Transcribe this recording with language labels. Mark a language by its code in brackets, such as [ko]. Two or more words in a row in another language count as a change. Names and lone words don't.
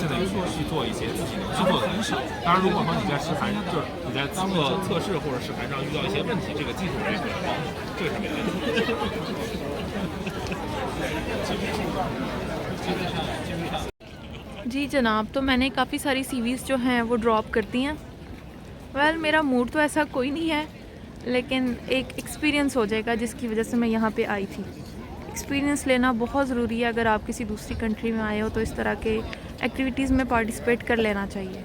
[zh] 说去做一些自己能去做的东西。当然，如果说你在试盘，就是你在测试或者试盘上遇到一些问题，这个技术人也会来帮你，这个是没问题的。 [hi] जी जनाब, तो मैंने काफ़ी सारी सीवीज़ जो हैं वो ड्रॉप कर दी हैं। वेल मेरा मूड तो ऐसा कोई नहीं है, लेकिन एक एक्सपीरियंस हो जाएगा जिसकी वजह से मैं यहाँ पे आई थी। एक्सपीरियंस लेना बहुत ज़रूरी है। अगर आप किसी दूसरी कंट्री में आए हो तो इस तरह के एक्टिविटीज़ में पार्टिसिपेट कर लेना चाहिए।